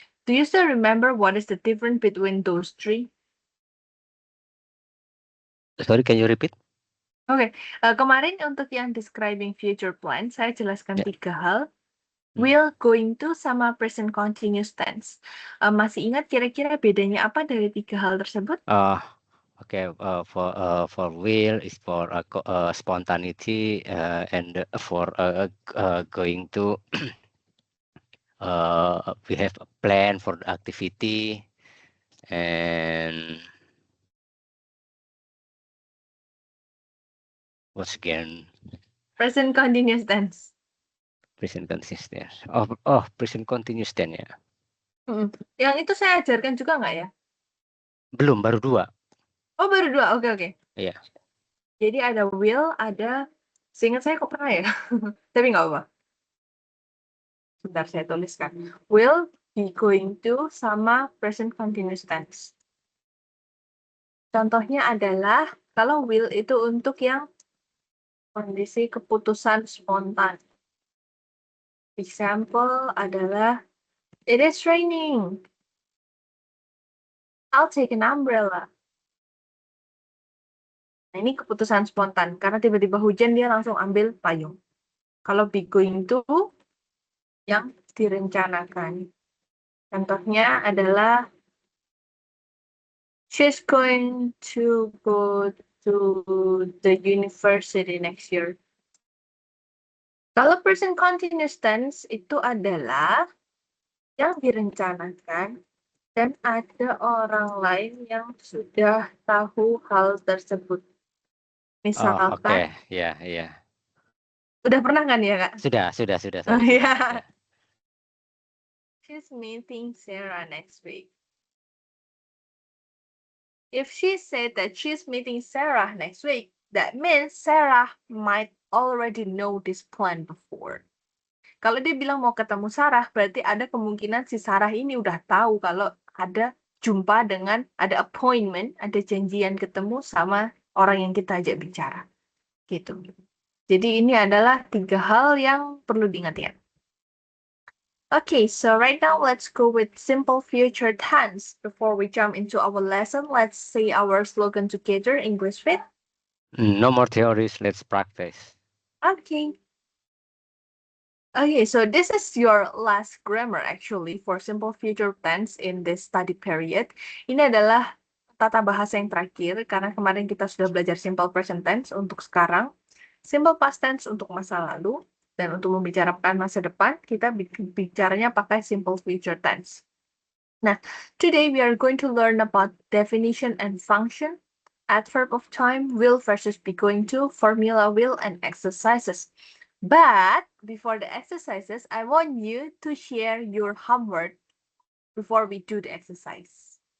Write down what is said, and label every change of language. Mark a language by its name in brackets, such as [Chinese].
[English] Do you still remember what is the difference between those three? Sorry, can you repeat? [Indonesian] Oke, kemarin untuk yang describing future plan, saya jelaskan [English] Yeah. [Indonesian] 3 hal, Hmm. [English] will, going to, sama present continuous tense. [Indonesian] Masih ingat kira-kira bedanya apa dari 3 hal tersebut? [English] Uh, okay. For will is for spontaneity, and for going to we have a plan for the activity, and once again Present continuous tense. present consistent. Oh, present continuous tense ya. Mhm. [Indonesian] Yang itu saya ajarkan juga nggak ya? Belum, baru dua. Oh, baru 2, oke oke. Iya. Jadi ada will, ada seingat saya kok pernah ya? Tapi nggak apa-apa. Sebentar saya tuliskan. [English] Will, be, going to, sama present continuous tense. [Indonesian] Contohnya adalah kalau will itu untuk yang kondisi keputusan spontan. [English] Example adalah, it is raining. I'll take an umbrella. [Indonesian] Nah, ini keputusan spontan. Karena tiba-tiba hujan, dia langsung ambil payung. Kalau be going to, yang direncanakan. Contohnya adalah, [English] she's going to go to the university next year. [Indonesian] Kalau present continuous tense itu adalah yang direncanakan dan ada orang lain yang sudah tahu hal tersebut. [English] Oh, oke. [Indonesian] Misalkan, Ya, ya. udah pernah kan ya, Kak? Sudah Oh, saya sudah. iya. Ya. [English] She's meeting Sarah next week. If she said that she's meeting Sarah next week, that means Sarah might already know this plan before. [Indonesian] Kalau dia bilang mau ketemu Sarah, berarti ada kemungkinan si Sarah ini udah tahu kalau ada jumpa dengan, ada appointment, ada janjian ketemu sama orang yang kita ajak bicara. Gitu. Jadi ini adalah 3 hal yang perlu diingat. [English] Okay, so right now let's go with simple future tense. Before we jump into our lesson, let's say our slogan together, English Fit. No more theories, let's practice. Okay. Okay, so this is your last grammar actually for simple future tense in this study period. [Indonesian] Ini adalah tata bahasa yang terakhir karena kemarin kita sudah belajar simple present tense untuk sekarang, simple past tense untuk masa lalu, dan untuk membicarakan masa depan kita bicaranya pakai simple future tense. [English] Nah, today we are going to learn about definition and function, adverb of time, will versus be going to, formula will, and exercises. But before the exercises, I want you to share your homework before we do the exercise.